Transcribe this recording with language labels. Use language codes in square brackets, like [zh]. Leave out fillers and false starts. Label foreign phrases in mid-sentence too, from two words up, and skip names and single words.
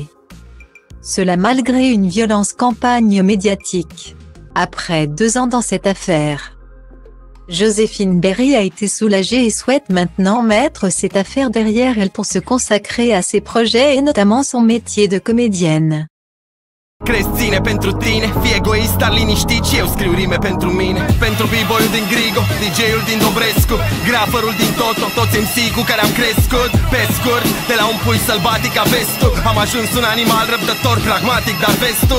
[fr] Cela malgré une violente campagne médiatique. Après 2 ans dans cette affaire, Joséphine Berry a été soulagée et souhaite maintenant mettre cette affaire derrière elle pour se consacrer à ses projets et notamment son métier de comédienne. [ro] Crezi ține pentru tine, fii egoist, dar liniștit și eu scriu rime pentru mine. Pentru b-boy-ul din Grigo, DJ-ul din Dobrescu, graferul din Toto, toți MC cu care am crescut. Pe scurt, de la un pui sălbatic a vestul, am ajuns un animal răbdător, pragmatic, dar vestul.